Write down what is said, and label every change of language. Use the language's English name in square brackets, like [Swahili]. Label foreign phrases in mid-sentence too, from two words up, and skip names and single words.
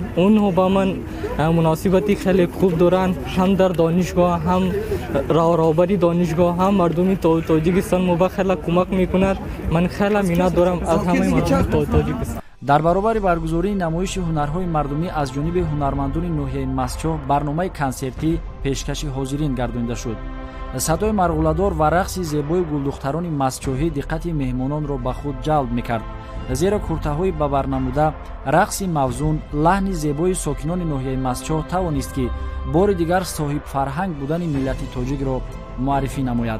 [Tajik] Онҳо бо ман муносибати хеле хуб доранд, ҳам дар донишгоҳ, ҳам роҳбарии донишгоҳ, ҳам мардуми Тоҷикистон мо хеле кӯмак мекунад. Ман хеле миннат дорам аз ҳама мардуми Тоҷикистон. Дар баробари баргузории намоиши ҳунарҳои мардумӣ аз ҷониби ҳунармандони ноҳияи Мастчоҳ барномаи консертӣ пешкаши ҳозирин гардонда шуд. садои марғуладор ва рақси зебои гулдухтарони мастчоҳӣ диққати меҳмононро ба худ ҷалб мекард, зеро куртаҳои ба бар намуда, рақси мавзун, лаҳни зебои сокинони ноҳияи мастчоҳ тавонист ки бори дигар соҳибфарҳанг будани миллати тоҷикро муаррифӣ намояд.